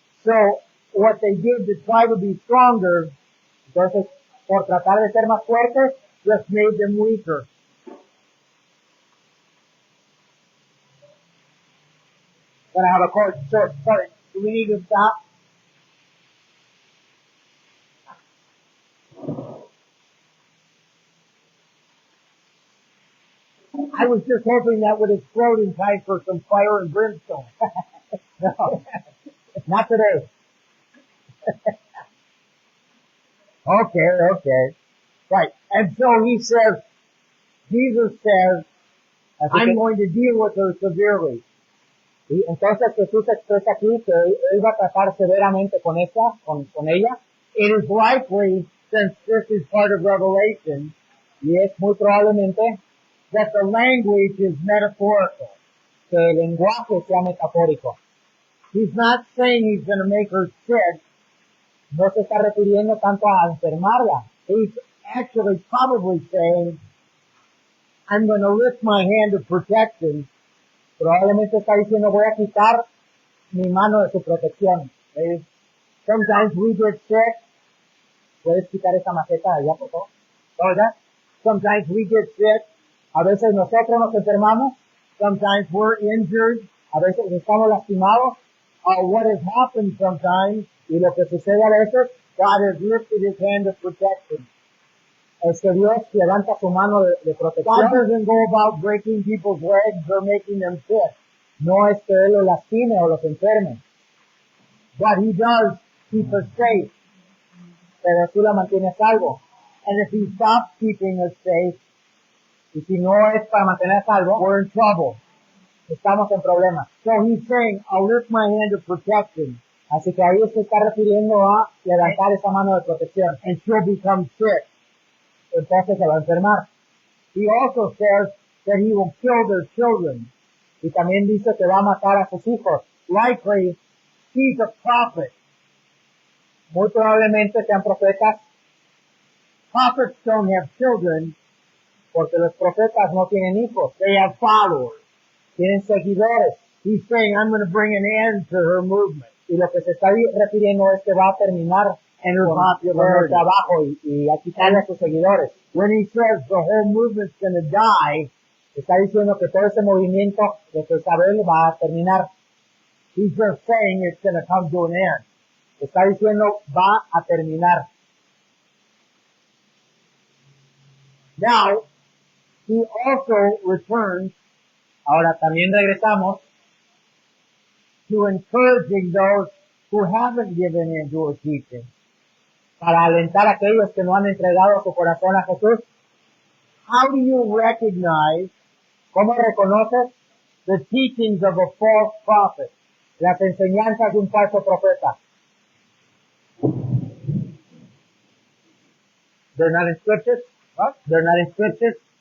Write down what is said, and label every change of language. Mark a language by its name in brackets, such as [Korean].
[English] So what they did to try to be stronger [Spanish] Entonces, por tratar de ser más fuertes, [English] just made them weaker. gonna have a short cut. Do we need to stop? I was just hoping that would explode in time for some fire and brimstone. No, not today. Okay. Right. And so he says, Jesus says, [Spanish] Así [English] I'm [Spanish] que, [English] going to deal with her severely. [Spanish] y entonces Jesús expresa aquí que él va a tratar severamente con ella, [English] It is likely, since this is part of Revelation, [Spanish] y es muy probablemente [English] that the language is metaphorical. [Spanish] que el lenguaje sea metafórico. [English] He's not saying he's going to make her sick. [Spanish] No se está refiriendo tanto a enfermarla, [English] He's actually probably saying, I'm going to lift my hand of protection. [Spanish] probablemente está diciendo voy a quitar mi mano de su protección. [English] Sometimes we get sick. [Spanish] ¿Puedes quitar esa maceta de allá, por favor? ¿Verdad? [English] Sometimes we get sick. [Spanish] A veces nosotros nos enfermamos, [English] Sometimes we're injured. [Spanish] a veces estamos lastimados, [English] What has happened sometimes, [Spanish] y lo que sucede a veces [English] God has lifted his hand of protection. [Spanish] es que Dios levanta su mano de [English] God [Spanish] protección. [English] doesn't go about breaking people's legs or making them sick. [Spanish] No es que Él los lastime o los enferme, [English] But he does keep us safe. [Spanish] pero sí la mantiene a salvo. [English] And if he stops keeping us safe, [Spanish] Y si no es para mantener a salvo, [English] we're in trouble. [Spanish] estamos en problemas. [English] So he's saying, I'll lift my hand of protection, [Spanish] Así que ahí se está refiriendo a levantar esa mano de protección. [English] and she'll become sick. [Spanish] Entonces se va a enfermar. [English] He also says that he will kill their children. [Spanish] Y también dice que va a matar a sus hijos. [English] Likely, he's a prophet. [Spanish] Muy probablemente sean profetas, [English] Prophets don't have children, [Spanish] porque los profetas no tienen hijos, [English] they have followers. [Spanish] tienen seguidores. [English] He's saying, I'm going to bring an end to her movement [Spanish] Y lo que se está refiriendo es que va a terminar [English] and her [Spanish] con el [English] popularity. [Spanish] trabajo y a quitarle a sus seguidores. [English] When he says the whole movement's going to die, [Spanish] Está diciendo que todo ese movimiento de Jezabel va a terminar. [English] he's just saying it's going to come to an end. [Spanish] Está diciendo va a terminar. [English] Now, he also returns [Spanish] Ahora también regresamos [English] to encouraging those who haven't given in to her teaching. [Spanish] para alentar a aquellos que no han entregado su corazón a Jesús. [English] How do you recognize [Spanish] ¿Cómo reconoces [English] the teachings of a false prophet? [Spanish] las enseñanzas de un falso profeta? [English] They're not in scriptures. What? They're not in scriptures.